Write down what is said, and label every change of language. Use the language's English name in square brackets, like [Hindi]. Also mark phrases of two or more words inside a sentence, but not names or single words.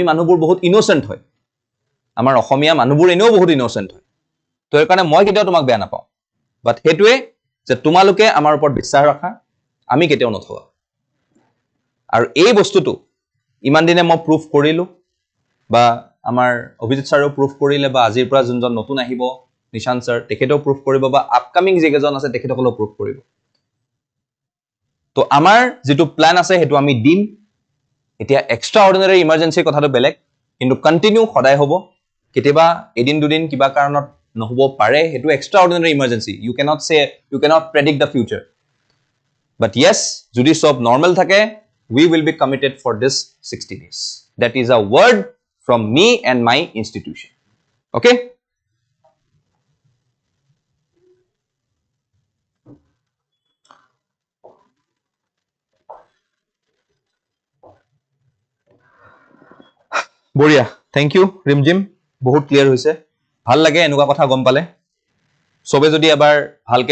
[Assamese] মানুহবোৰ বহুত ইনোসেন্ট হয় আমাৰ অসমীয়া মানুহবোৰ এনেও বহুত ইনোসেন্ট হয় তো এই কাৰণে মই কেতিয়াও তোমাক বেয়া নাপাওঁ বাট হেতুৱে যে তোমালোকে আমাৰ ওপৰত বিশ্বাস ৰাখা আমি কেতিয়াও নঠগা আৰু এই বস্তুটো ইমান দিনে মই প্ৰুফ কৰিলো বা আমাৰ অভিজিত ছাৰেও প্ৰুফ কৰিলে বা আজিৰ পৰা যোনজন নতুন আহিব নিশান ছাৰ তেখেতেও প্ৰুফ কৰিব বা আপকামিং যিকেইজন আছে তেখেতসকলেও প্ৰুফ কৰিব তো আমাৰ যেটো প্ল্যান আছে হেতু আমি দিম এতিয়া [English] extra ordinary emergency [Assamese] কথাটো বেলেগ কিন্তু কন্টিনিউ সদায় হ'ব কেতিয়াবা এদিন দুদিন কিবা কাৰণত নহব পাৰে হেতু [English] extra ordinary emergency you cannot predict the future but yes [Assamese] যদি সব নরমাল থাকে [English] we will be committed for this 60 days that is a word from me and my institution okay [Assamese] বঢ়িয়া [English] thank you [Assamese] ৰিমজিম বহুত ক্লিয়াৰ হৈছে ভাল লাগে এনেকুৱা কথা গম পালে সবে যদি এবাৰ ভালকে